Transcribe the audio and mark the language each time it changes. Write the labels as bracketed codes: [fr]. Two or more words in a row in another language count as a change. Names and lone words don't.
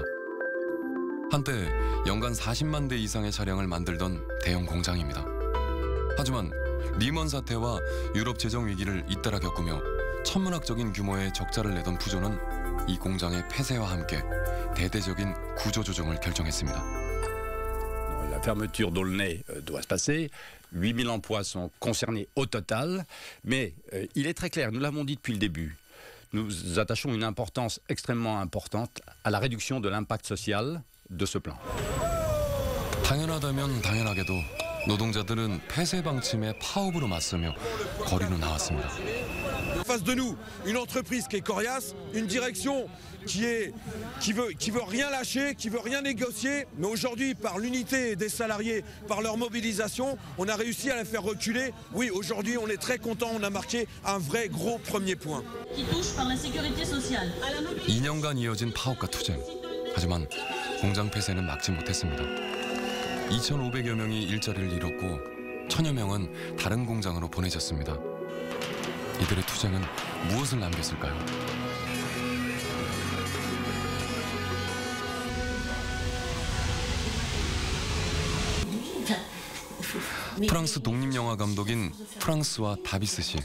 [ko] 한때 연간 40만 대 이상의 차량을 만들던 대형 공장입니다. 하지만 리먼 사태와 유럽 재정 위기를 잇따라 겪으며 천문학적인 규모의 적자를 내던 푸조는 이 공장의 폐쇄와 함께 대대적인 구조조정을 결정했습니다. [fr] La fermeture d'Aulnay doit se passer. 8000 emplois sont concernés au total. Mais il est très clair, nous l'avons dit depuis le début, nous attachons une importance extrêmement importante à la réduction de l'impact social de ce plan. [ko] 당연하다면 당연하게도 노동자들은 폐쇄 방침에 파업으로 맞서며 거리로 나왔습니다. [fr] Face de nous, une entreprise qui est coriace, une direction qui veut rien lâcher, qui veut rien négocier, mais aujourd'hui, par l'unité des salariés, par leur mobilisation, on a réussi à la faire reculer. Oui, aujourd'hui, on est très content, on a marqué un vrai gros premier point. Qui touche par la sécurité sociale. [ko] 2년간 이어진 파업과 투쟁. 하지만 공장 폐쇄는 막지 못했습니다. 2,500여 명이 일자리를 잃었고 1,000여 명은 다른 공장으로 보내졌습니다. 이들의 투쟁은 무엇을 남겼을까요? 프랑스 독립영화 감독인 프랑스와 다비스 씨.